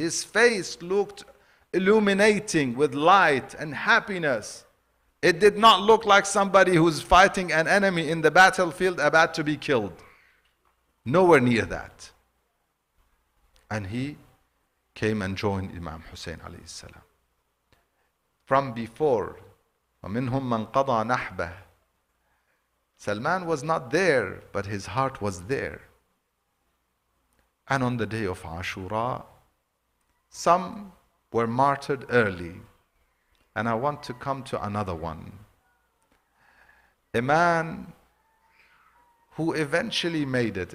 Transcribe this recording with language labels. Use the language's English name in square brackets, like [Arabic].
[English] His face looked illuminating with light and happiness. It did not look like somebody who's fighting an enemy in the battlefield about to be killed. Nowhere near that. And he came and joined Imam Hussein alayhi salam. From before, [Arabic] وَمِنْهُمْ مَنْ قَضَى نَحْبَهُ. [English] Salman was not there, but his heart was there. And on the day of Ashura, some were martyred early. And I want to come to another one. A man who eventually made it.